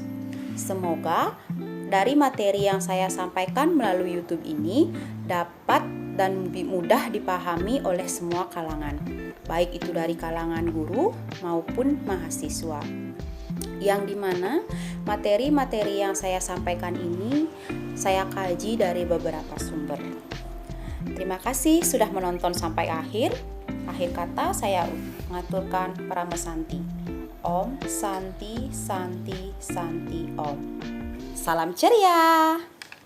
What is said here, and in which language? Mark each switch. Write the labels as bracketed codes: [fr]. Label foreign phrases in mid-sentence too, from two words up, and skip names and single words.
[id] Semoga dari materi yang saya sampaikan melalui YouTube ini dapat dan mudah dipahami oleh semua kalangan, baik itu dari kalangan guru maupun mahasiswa. Yang dimana materi-materi yang saya sampaikan ini saya kaji dari beberapa sumber. Terima kasih sudah menonton sampai akhir. Akhir kata saya mengaturkan [sa] Parama Santi. Om Santi Santi Santi Om. [id] Salam ceria.